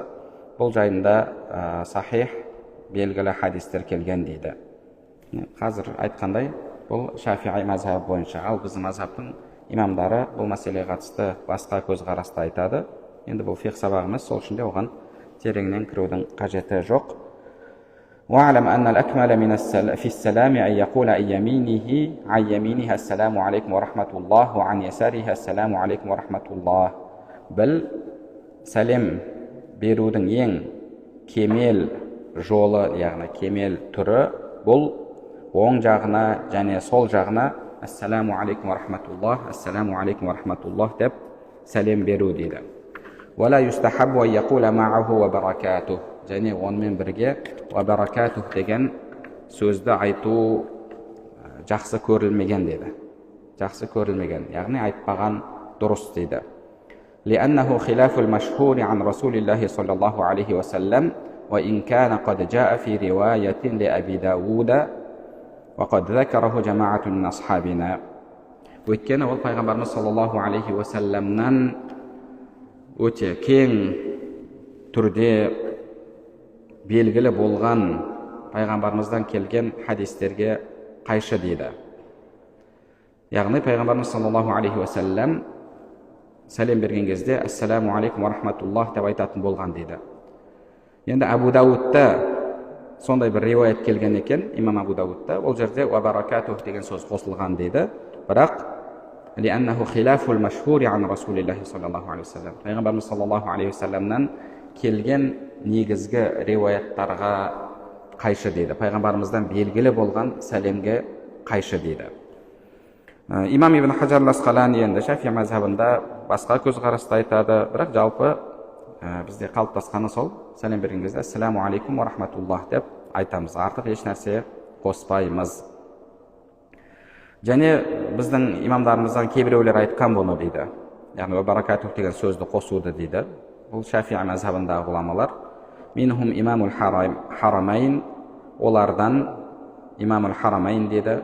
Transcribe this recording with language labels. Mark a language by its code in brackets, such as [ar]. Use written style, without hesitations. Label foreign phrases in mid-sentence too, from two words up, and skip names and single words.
[kk] Бұл жайында сахих белгілі хадистер келген дейді. Қазір айтқандай бұл Шафиғи мазхабы бойынша. Ал біздің мазхабтың имамдары бұл мәселеге қатысты басқа көзқарасты айтады. Енді бұл фиқх сабағы емес, сол үшін де оған тереңнен кірудің қажеті жоқ. [ar] وَاعْلَمْ أَنَّ الْأَكْمَلَ فِي السَّلَامِ أَنْ يَقُولَ عَنْ يَمِينِهَا السَّلَامُ عَلَيْكُمْ وَرَحْمَةُ اللَّهِ وَعَنْ يَسَارِهَا السَّلَامُ عَلَيْكُمْ وَرَحْمَةُ اللَّهِ. [kk] Біл, сәлем берудің ең кемел жолы, яғни кемел түрі, бұл оң жағына және сол жағына [ar] السلام عليكم ورحمة الله, السلام عليكم ورحمة الله [kk] деп сәлем беру дейді. [ar] وَلَا يُسْتَحَبُّ أَنْ يَقُولَ مَعَهُ وَبَرَكَاتُهُ. [kk] Және онымен бірге وَبَرَكَاتُهُ деген сөзді айту жақсы көрілмеген дейді. Жақсы көрілмеген, яғни айтпаған дұрыс дейді. [ar] لأنه خلاف المشهور عن رسول الله صلى الله عليه وسلم وإن كان قد جاء في رواية لأبي داود وقد ذكره جماعة من أصحابنا. [kk] Өйткені ол пайғамбарымыз [ar] صلى الله عليه وسلم [kk] өте кең түрде белгілі болған пайғамбарымыздан келген хадистерге қайшы дейді. Яғни пайғамбарымыз [ar] صلى الله عليه وسلم [kk] сәлем берген кезде [ar] السلام عليكم ورحمة الله [kk] деп айтатын болған дейді. Енді Абу Дауудта сондай бір риуаят келген екен имам Абу Даудта, ол жерде [ar] وبركاته [kk] деген сөз қосылған дейді. [ar] Бірақ لأنه خلاف المشهور عن رسول الله صلى الله عليه وسلم. [kk] Пайғамбарымыз [ar] صلى الله عليه وسلم [kk] келген негізгі риуаяттарға қайшы дейді. Пайғамбарымыздан белгілі болған сәлемге қайшы дейді. Имам Ибн Хаджар ал-Асқалани енді Шафи мазхабында басқа көзқарасты айтады, бірақ жалпы бізде қалыптасқаны сол, сәлем берген кезде [ar] السلام عليكم ورحمة الله [kk] деп айтамыз, артық еш нәрсе қоспаймыз. Және біздің имамдарымыздан кейбіреулер айтқан бұны дейді, яғни [ar] وبركاته [kk] деген сөзді қосуды дейді. Бұл Шафи мазхабындағы ғұламалар. [ar] منهم إمام الحرمين, [kk] олардан имамул харамайн дейді.